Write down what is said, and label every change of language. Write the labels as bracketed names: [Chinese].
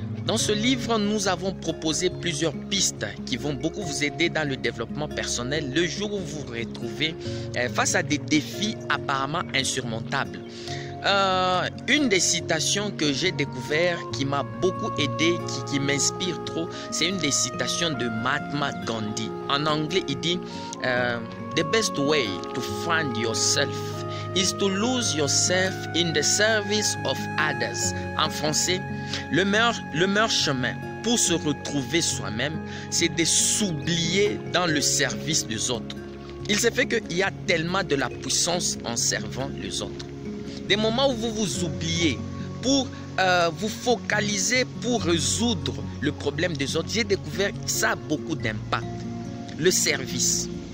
[French] Dans ce livre, nous avons proposé plusieurs pistes qui vont beaucoup vous aider dans le développement personnel le jour où vous vous retrouvez face à des défis apparemment insurmontables. Une des citations que j'ai découvert qui m'a beaucoup aidé, qui m'inspire trop, c'est une des citations de Mahatma Gandhi. En anglais, il dit [English] The best way to find yourself is to lose yourself in the service of others. [French] En français, le meilleur chemin pour se retrouver soi-même, c'est de s'oublier dans le service des autres. Il se fait qu'il y a tellement de la puissance en servant les autres. Des moments où vous vous oubliez pour vous focaliser pour résoudre le problème des autres, j'ai découvert que ça a beaucoup d'impact. Le service.